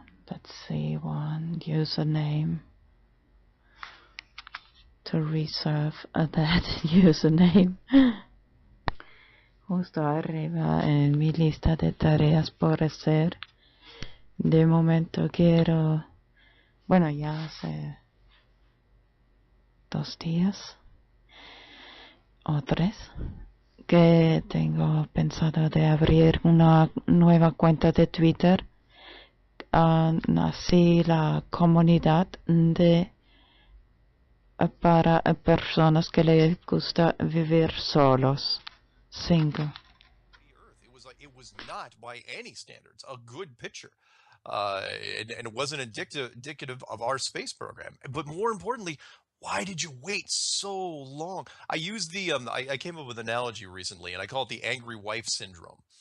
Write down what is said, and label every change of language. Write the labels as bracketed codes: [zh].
[en] Let's see, one username to reserve that username. [es] Justo arriba en mi lista de tareas por hacer. De momento quiero, bueno, ya hace 2 días o 3 que tengo pensado de abrir una nueva cuenta de Twitter, así la comunidad de para personas que les gusta vivir solos, single. [en] It was not by any standards a good picture, and it wasn't indicative of our space program. But more importantly, why did you wait so long? I used the I came up with an analogy recently, and I call it the angry wife syndrome.